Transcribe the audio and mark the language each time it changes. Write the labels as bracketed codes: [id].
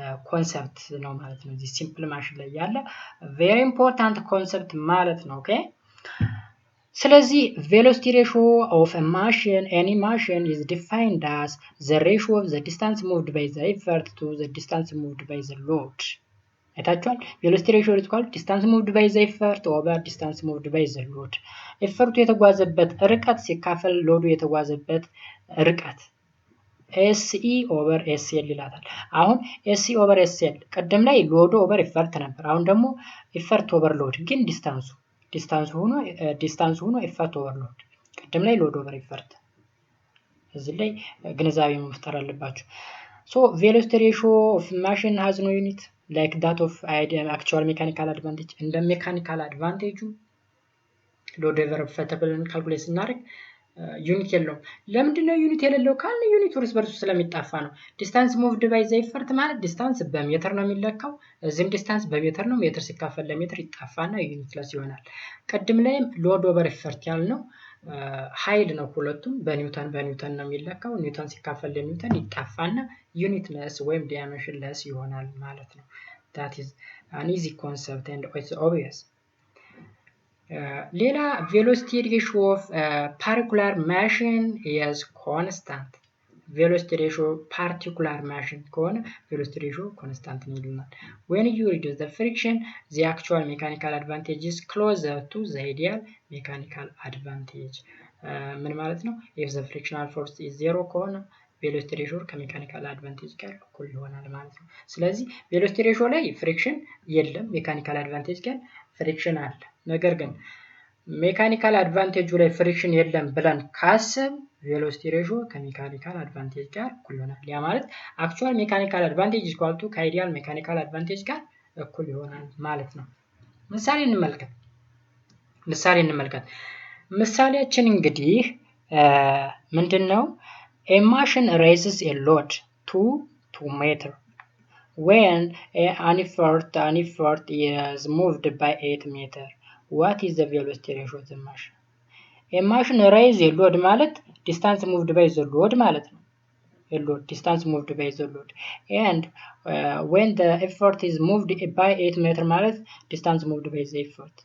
[am] ኮንሰፕት ነው ማለት ነው። እዚህ ሲምፕል ማሽን ላይ ያለ very important concept ማለት ነው። ኦኬ ስለዚህ [en] velocity ratio of a machine any machine is defined as the ratio of the distance moved by the effort to the distance moved by the load. [am] አይታችኋል? [en] velocity ratio is called distance moved by the effort over distance moved by the load. [am] ኤፈርቱ የተጓዘበት ርቀት ሲካፈል ሎዱ የተጓዘበት ርቀት SE over SL ይላታል። አሁን SE over SL ቀደም ላይ ሎዱ ኦቨር ኤፈርት ነበር። አሁን ደግሞ ኤፈርት ኦቨር ሎድ ግን ዲስታንሱ ሆኖ ኤፈርት ኦቨር ሎድ ቀደም ላይ ሎድ ኦቨር ኤፈርት እዚህ ላይ ግንዛቤ መፍጠር አለባችሁ። [en] so velocity ratio of machine has no unit like that of actual mechanical advantage. [am] እንደ ሜካኒካል አድቫንቴጁ ሎድ ኦቨር ኤፈርትን ካልኩሌት ስናደርግ ዩኒት የለውም። ለምንድነው ዩኒት የሌለው ካለ ዩኒት እርስ በርሱ ስለሚጣፋ ነው። ዲስታንስ ሙቭድ ባይ ዘ ኤፈርት ማለት ዲስታንስ በሜትር ነው የሚለካው። እዚህም ዲስታንስ በሜትር ነው። ሜትር ሲካፈል ለሜትር ይጣፋና ዩኒትለስ ይሆናል። ቀድም ላይም ሎድ ኦቨር ኤፈርት ያልነው ኃይል ነው። ሁለቱም በኒውተን ነው የሚለካው። ኒውተን ሲካፈል ለኒውተን ይጣፋና ዩኒትለስ ወይም ዳይሜንሽንለስ ይሆናል ማለት ነው። [en] that is an easy concept and it's obvious. [am] ሌላ [en] velocity ratio of particular machine is constant. velocity ratio particular machine [am] ከሆነ [en] velocity ratio constant [am] ነው ይሉናል። [en] when you reduce the friction the actual mechanical advantage is closer to the ideal mechanical advantage. [am] ምን ማለት ነው? [en] if the frictional force is 0 [am] ከሆነ velocity ratio ከሜካኒካል አድቫንቴጅ ጋር እኩል ይሆናል ማለት ነው። ስለዚህ velocity ratio ላይ ፍሪክሽን የለም፣ ሜካኒካል አድቫንቴጅ ጋር ፍሪክሽን አለ። ነገር ግን ሜካኒካል አድቫንቴጁ ላይ ፍሪክሽን የለም ብለን ካሰብ velocity ratio ከሜካኒካል አድቫንቴጅ ጋር እኩል ይሆናል። ያ ማለት [en] actual mechanical advantage equal to [am] ከአይዲያል ሜካኒካል አድቫንቴጅ ጋር እኩል ይሆናል ማለት ነው። ምሳሌ እንመልከት። ምሳሌያችን እንግዲህ ምንድነው? [en] a machine raises a load to 2 meter when an effort is moved by 8 meter. what is the velocity ratio of the machine? a machine raise a load ማለት distance moved by the load [am] ማለት ነው። [en] distance moved by the load and when the effort is moved by 8 meter ማለት distance moved by the effort.